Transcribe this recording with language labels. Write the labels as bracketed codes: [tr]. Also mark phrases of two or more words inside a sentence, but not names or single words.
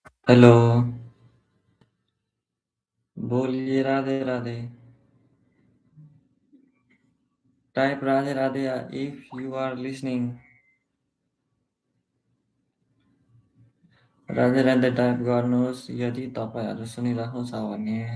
[hi] हेलो, बोलिए राधे राधे। [en] type Radhe Radhe if you are listening. [ne] राधे राधे टाइप गर्नुहोस् यदि तपाईँहरू सुनिराख्नु छ भने।